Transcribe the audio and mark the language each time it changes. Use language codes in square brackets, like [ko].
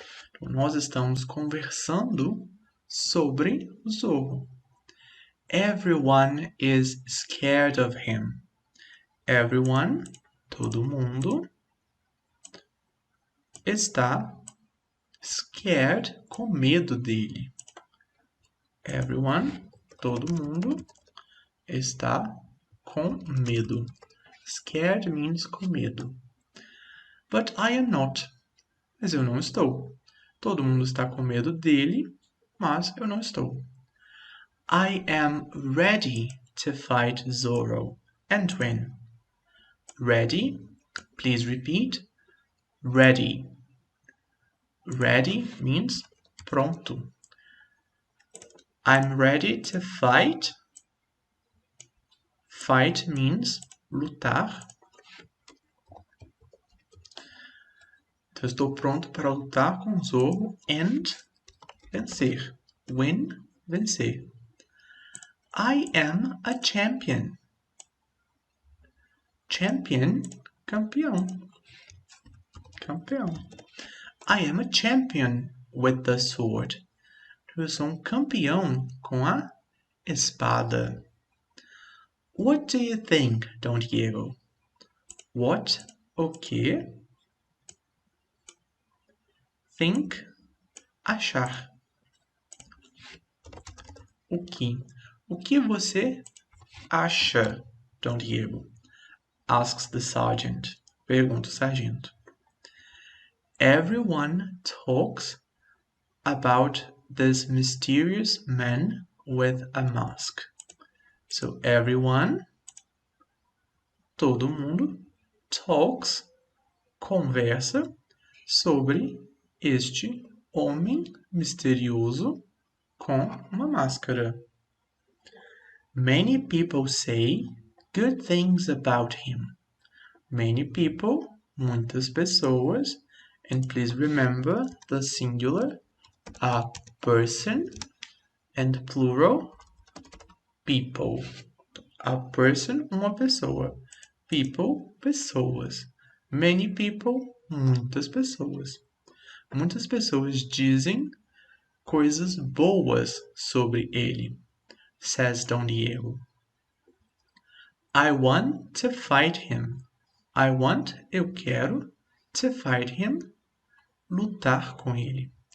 [pt] Então, nós estamos conversando sobre o Zorro. [en] Everyone is scared of him. [pt] Everyone, todo mundo, está scared, com medo dele. Everyone, todo mundo, está com medo. [en] Scared means [pt] com medo. [en] But I am not. [pt] Mas eu não estou. Todo mundo está com medo dele, mas eu não estou. [en] I am ready to fight Zorro and win. Ready? Please repeat. Ready. Ready means pronto. I'm ready to fight. Fight means lutar. [pt] Então, estou pronto para lutar com Zorro and vencer. [en] Win, vencer. I am a champion. [pt] Champion, campeão. Campeão. [en] I am a champion with the sword. [pt] Eu sou um campeão com a espada. [en] What do you think, Don Diego? What, [pt] o que? [en] Think, achar. [pt] O que? O que você acha, Don Diego? [en] Asks the sergeant. [pt] Pergunta o sargento. [en] Everyone talks about this mysterious man with a mask. So everyone, [pt] todo mundo, talks, conversa sobre este homem misterioso com uma máscara. [en] Many people say good things about him. Many people, [pt] muitas pessoas, [en] and please remember the singular, a person, and plural, people. A person, [pt] uma pessoa. [en] People, pessoas. Many people, [pt] muitas pessoas. Muitas pessoas dizem coisas boas sobre ele, [en] says Don Diego. I want to fight him. I want, [pt] eu quero, [en] to fight him, [pt] lutar com ele.